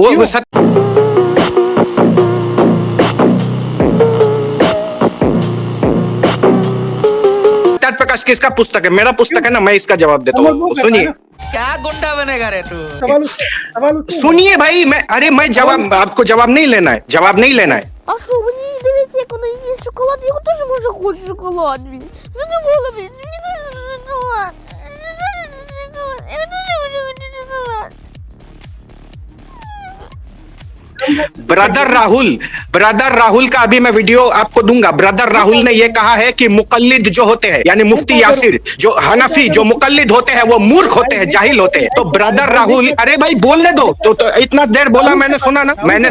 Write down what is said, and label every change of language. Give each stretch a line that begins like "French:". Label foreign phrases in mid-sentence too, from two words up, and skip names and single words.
Hindi: वो प्रकाश किसका पुस्तक है? मेरा पुस्तक है ना, मैं इसका जवाब देता हूँ। सुनिए, क्या गुंडा बनेगा रे तू? सुनिए भाई, मैं जवाब, आपको जवाब नहीं लेना है, जवाब नहीं लेना है।
Russian: А что, мне не доверите, когда есть шоколад? Я тоже, может, хочу шоколад. Задумала, мне нужен шоколад. Я тоже хочу шоколад.
Hindi: ब्रदर राहुल का अभी मैं वीडियो आपको दूंगा। ब्रदर राहुल ने यह कहा है कि मुकल्लिद जो होते हैं, यानी मुफ्ती यासिर जो हनफी जो मुकल्लिद होते हैं वो मूर्ख होते हैं, जाहिल होते हैं। तो ब्रदर राहुल, अरे भाई बोलने दो, तो इतना देर बोला, मैंने सुना ना।